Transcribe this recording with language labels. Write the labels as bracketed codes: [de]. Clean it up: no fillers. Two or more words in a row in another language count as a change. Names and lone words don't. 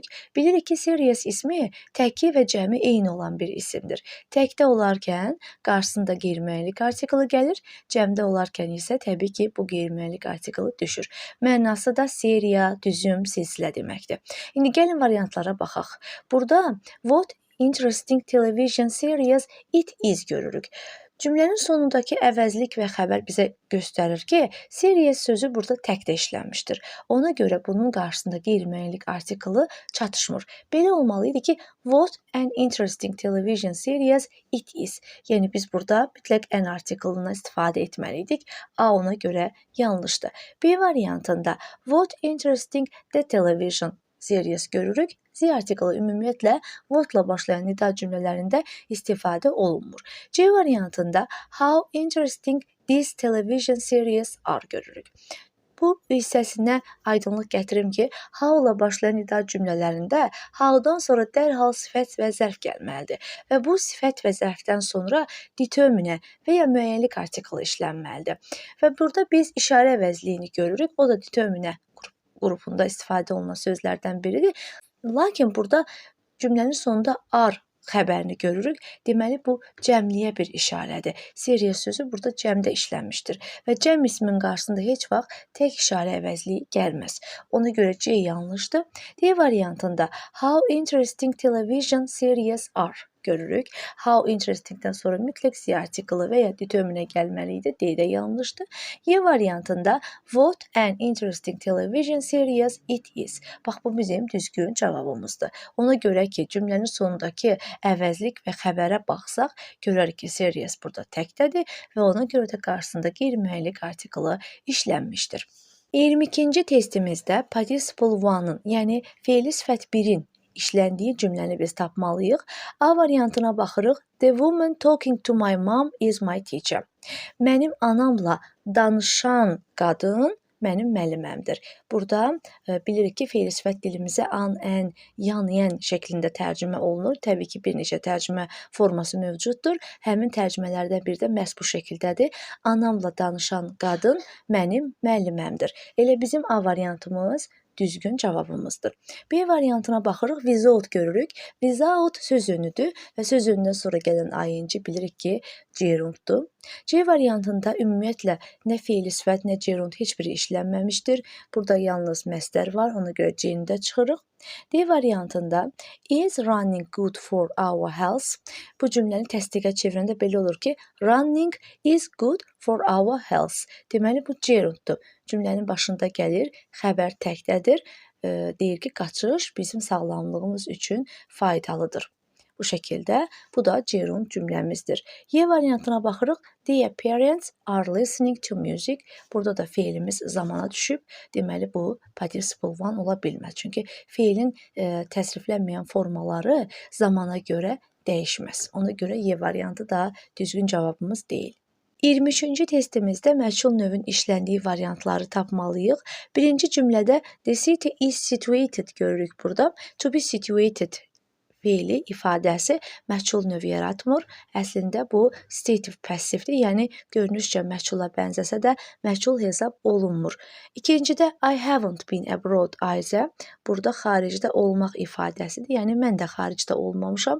[az] Bilirik ki, serious ismi təki və cəmi eyni olan bir isimdir. Təkdə olarkən qarşısında qeyri-müəyyənlik artiklı gəlir, cəmdə olarkən isə təbii ki, bu qeyri-müəyyənlik artiklı düşür. Mənası da seriya, düzüm, silsilə deməkdir. İndi gəlin variantlara baxaq. Burada [en] what interesting television series it is [az] görürük. Cümlənin sonundakı əvəzlik və xəbər bizə göstərir ki, series sözü burada təkdə işlənmişdir. Ona görə bunun qarşısında qeyri-müəyyənlik artiklı çatışmır. Belə olmalı idi ki, [en] what an interesting television series it is. [az] Yəni biz burada mütləq an artiklından istifadə etməliydik. A ona görə yanlışdır. B variantında [en] what interesting the television series [az] görürük. Z artiklı ümumiyyətlə what'la başlayan nida cümlələrində istifadə olunmur. C variantında [en] how interesting these television series are [az] görürük. Bu hissəsinə aydınlıq gətirim ki, how-la başlayan nida cümlələrində how-dan sonra dərhal sifət və zərf gəlməlidir. Və bu sifət və zərfdən sonra determine və ya müəyyənlik artiklı işlənməlidir. Və burada biz işarə əvəzliyini görürük. O da determine qrupunda istifadə olunan sözlərdən biridir. Lakin burada cümlənin sonunda are xəbərini görürük. Deməli, bu cəmliyə bir işarədir. Serious sözü burada cəmdə işlənmişdir. Və cəm ismin qarşısında heç vaxt tək işarə əvəzliyi gəlməz. Ona görə C yanlışdır. D variantında [en] how interesting television series are [az] görürük. [en] How interestingdən [az] sonra mütləq Z artiklı və ya determine gəlməli idi. D də yanlışdır. Y variantında [en] what an interesting television series it is. [az] Bax, bu bizim düzgün cavabımızdır. Ona görə ki, cümlənin sonundakı əvəzlik və xəbərə baxsaq, görərik ki, series burada təkdədir və ona görə də qarşısında qeyri-müəyyənlik artiklı işlənmişdir. 22-ci testimizdə [en] participle one-ın, [az] yəni fe'li sifət 1-in işləndiyi cümləni biz tapmalıyıq. A variantına baxırıq. [en] The woman talking to my mom is my teacher. [az] Mənim anamla danışan qadın mənim müəlliməmdir. Burada bilirik ki, fe'li sifət dilimizə an, ən, yan, yən şəklində tərcümə olunur. Təbii ki, bir neçə tərcümə forması mövcuddur. Həmin tərcümələrdən biri də məhz bu şəkildədir. Anamla danışan qadın mənim müəlliməmdir. Elə bizim A variantımız düzgün cavabımızdır. B variantına baxırıq, without görürük. Without söz önüdür və söz önündən sonra gələn ing bilirik ki, gerunddur. C variantında ümumiyyətlə nə fe'li sifət, nə gerund heç biri işlənməmişdir. Burada yalnız məsdər var, ona görə C-ni də çıxırıq. D variantında [en] is running good for our health. [az] Bu cümləni təsdiqə çevirəndə belə olur ki, [en] running is good for our health. [az] Deməli, bu gerunddur. Cümlənin başında gəlir, xəbər təkdədir. Deyir ki, qaçış bizim sağlamlığımız üçün faydalıdır. Bu şəkildə, bu da gerund cümləmizdir. Y variantına baxırıq. [en] The parents are listening to music. [az] Burada da fe'limiz zamana düşüb. Deməli, bu [en] participle one [az] ola bilməz. Çünki fe'lin təsriflənməyən formaları zamana görə dəyişməz. Ona görə Y variantı da düzgün cavabımız deyil. 23-cü testimizdə məchul növün işləndiyi variantları tapmalıyıq. Birinci cümlədə [en] the city is situated [az] görürük burada. [en] To be situated [az] fe'li ifadəsi məchul növ yaratmır. Əslində bu [en] stative passivdir, [az] yəni görünüşcə məchula bənzəsə də məchul hesab olunmur. [en] İkincidə I haven't been abroad either. [az] Burada xaricdə olmaq ifadəsidir, yəni mən də xaricdə olmamışam.